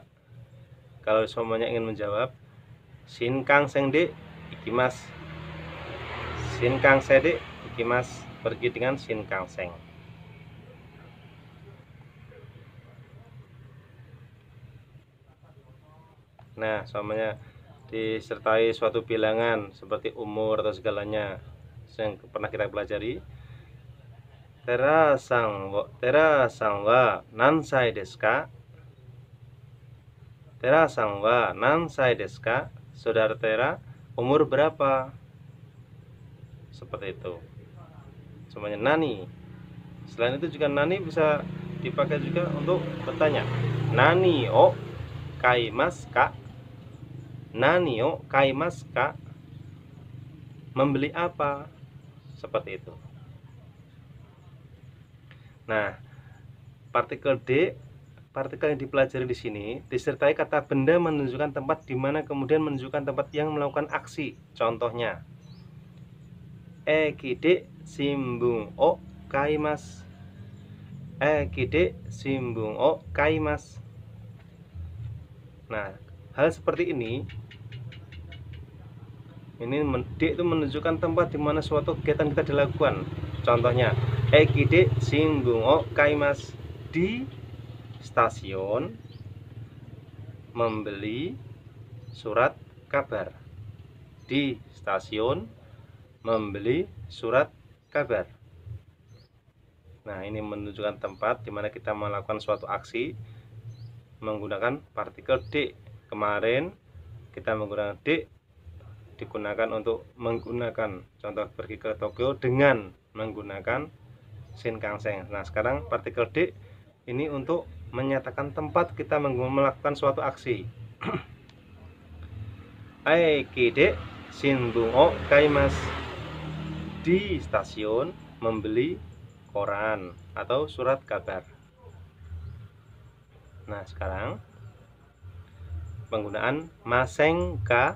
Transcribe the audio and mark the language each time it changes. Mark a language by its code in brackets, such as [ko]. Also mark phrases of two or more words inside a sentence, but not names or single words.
[id] Kalau semuanya ingin menjawab, [ja] 新幹線で行きます. 新幹線で行きます. [id] Pergi dengan Shinkansen. Nah, semuanya disertai suatu bilangan seperti umur atau segalanya yang pernah kita pelajari. [ja] テラさんは何歳ですか? テラさんは何歳ですか? [id] Saudara Tera umur berapa? Seperti itu. Semuanya nani. Selain itu juga nani bisa dipakai juga untuk bertanya. [ja] 何を買いますか？何を買いますか? [id] Membeli apa? Seperti itu. Nah, partikel D, partikel yang dipelajari di sini disertai kata benda menunjukkan tempat di mana, kemudian menunjukkan tempat yang melakukan aksi. Contohnya, [ja] 駅で新聞を買います. 駅で新聞を買います. [id] Nah, hal seperti ini D itu menunjukkan tempat di mana suatu kegiatan kita dilakukan. Contohnya, [ja] 駅で新聞を買います, [id] di stasiun membeli surat kabar. Di stasiun membeli surat kabar. Nah, ini menunjukkan tempat di mana kita melakukan suatu aksi menggunakan partikel D. Kemarin kita menggunakan D digunakan untuk menggunakan contoh pergi ke Tokyo dengan menggunakan Shinkansen. Nah, sekarang partikel D ini untuk menyatakan tempat kita melakukan suatu aksi. [ja] 駅で新聞を買います, [id] di stasiun membeli koran atau surat kabar. Nah, sekarang penggunaan masenka.